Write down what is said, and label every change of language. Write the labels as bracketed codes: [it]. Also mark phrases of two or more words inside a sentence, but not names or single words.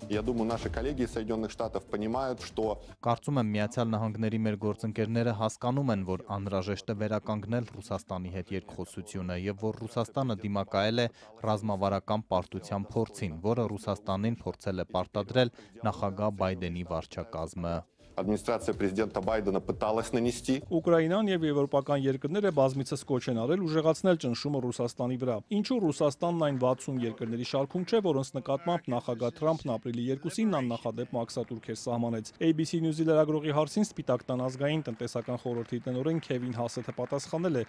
[hy] Կարծում եմ Միացյալ Նահանգների մեր գործընկերները հասկանում են, որ անհրաժեշտ է վերականգնել Ռուսաստանի հետ երկխոսությունը եւ որ Ռուսաստանը դիմակայել է ռազմավարական պարտության փորձին, որը Ռուսաստանին փորձել է պարտադրել նախագահ Բայդենի վարչակազմը։ [ru] Администрация президента Байдена пыталась нанести. [hy] Ուկրաինան եւ եվրոպական երկրները բազմիցս կոչ են արել ուժեղացնել ճնշումը Ռուսաստանի վրա։ Ինչու Ռուսաստանն այն 60 երկրների շարքում չէ, որոնց նկատմամբ նախագահ Թրամփն ապրիլի 2-ին աննախադեպ մաքսատուրք սահմանեց։ ABC News-ի լրագրողի հարցին Սպիտակ տան ազգային տնտեսական խորհրդի տնօրեն Քևին Հասեթը պատասխանել է.